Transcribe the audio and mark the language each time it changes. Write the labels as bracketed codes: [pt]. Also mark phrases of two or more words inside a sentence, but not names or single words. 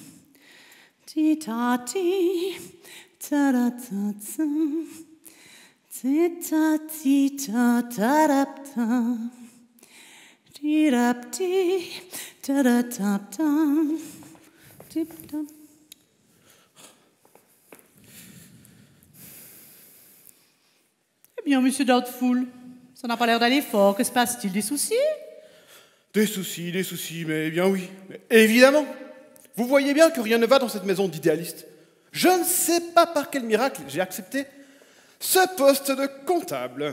[fr] ti-ta-ti, ta-da-ta-tam, ti-ta-ti, ta-da-da-tam, ti-da-ti, ta-da-ta-tam, ti-ta-tam. Eh bien, monsieur Doubtful, ça n'a pas l'air d'aller fort. Que se passe-t-il? Des soucis? Des soucis, mais bien oui. Mais évidemment. Vous voyez bien que rien ne va dans cette maison d'idéalistes. Je ne sais pas par quel miracle j'ai accepté ce poste de comptable.